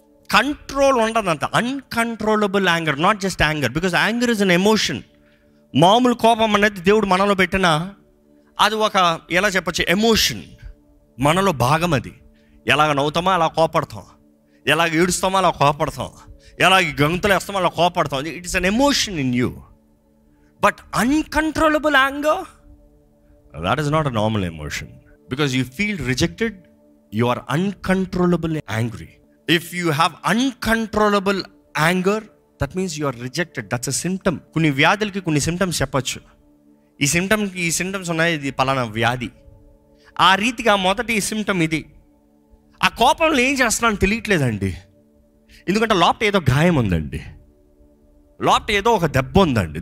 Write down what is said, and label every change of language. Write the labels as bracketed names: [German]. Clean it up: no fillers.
[Telugu] Control ఉండదంట. [English] Uncontrollable anger, not just anger, because anger is an emotion. [Telugu] మామూలు కోపం అనేది దేవుడు మనలో పెట్టిన అది ఒక, ఎలా చెప్పచ్చు, ఎమోషన్, మనలో భాగం. అది ఎలాగ నవ్వుతామో అలా కోపడతాం, ఎలాగ ఏడుస్తామో అలా కోపడతాం, ఎలాగ గంతులు వేస్తామో అలా కోపడతాం. [English] It is an emotion in you. But uncontrollable anger, that is not a normal emotion because you feel rejected, you are uncontrollably angry. If you have uncontrollable anger, that means you are rejected. That's a symptom. [Telugu] కొన్ని వ్యాధులకి కొన్ని symptoms చెప్పచ్చు. ఈ symptoms ఉన్నాయి, ఇది పలానా వ్యాధి. ఆ రీతిగా మొదటి సిమ్టమ్ ఇది. ఆ కోపంలో ఏం చేస్తున్నాను తెలియట్లేదండి, ఎందుకంటే లోపల ఏదో గాయం ఉందండి, లోపల ఏదో ఒక దెబ్బ ఉందండి.